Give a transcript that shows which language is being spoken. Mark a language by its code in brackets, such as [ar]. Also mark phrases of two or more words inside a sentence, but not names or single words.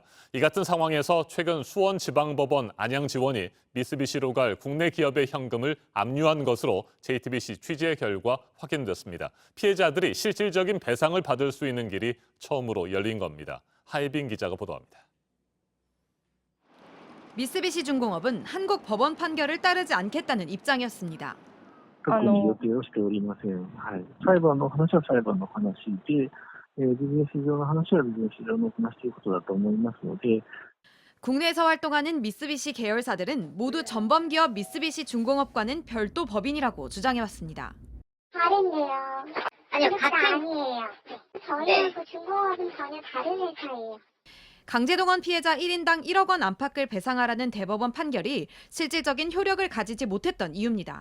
[ko] 이 같은 상황에서 최근 수원지방법원 안양지원이 미쓰비시로 갈 국내 기업의 현금을 압류한 것으로 JTBC 취재 결과 확인됐습니다. 피해자들이 실질적인 배상을 받을 수 있는 길이 처음으로 열린 겁니다. 하이빈 기자가 보도합니다. 미쓰비시 중공업은 한국 법원 판결을 따르지 않겠다는 입장이었습니다. [ja] 特に予定をしておりません。はい。裁判の話は裁判の話で、ビジネス上の話はビジネス上の話ということだと思いますので、 [ko] 국내에서 활동하는 미쓰비시 계열사들은 모두 전범기업 미쓰비시 중공업과는 별도 법인이라고 주장해왔습니다. 다른데요. 아니요, 같은 아니에요. 저는 그 중공업은 전혀 다른 회사예요. 강제동원 피해자 1인당 1억 원 안팎을 배상하라는 대법원 판결이 실질적인 효력을 가지지 못했던 이유입니다.